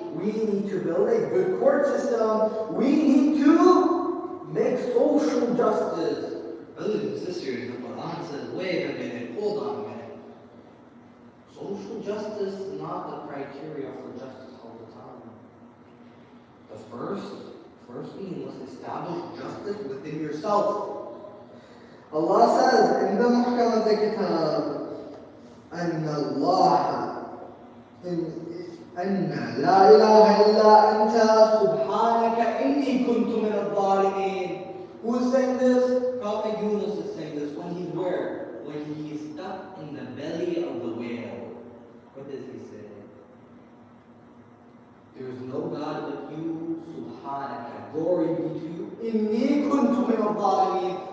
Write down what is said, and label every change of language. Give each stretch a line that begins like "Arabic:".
English: We need to build a good court system. We need to make social justice. Brothers and sisters, the Quran says, wait a minute, hold on a minute. Social justice is not the criteria for justice all the time. The firstly, you must establish justice within yourself. Allah says in the Muhkamat al-Kitab,
Arabic: أن الله أن لا إله إلا أنت سبحانك إني كنت من الظالمين.
English: Who is saying this? Prophet Yunus is saying this when he's where? When he is stuck in the belly of the whale. What does he say? There is no God but you, Subhanaka. Glory be to you.
Arabic: إني كنت من الظالمين.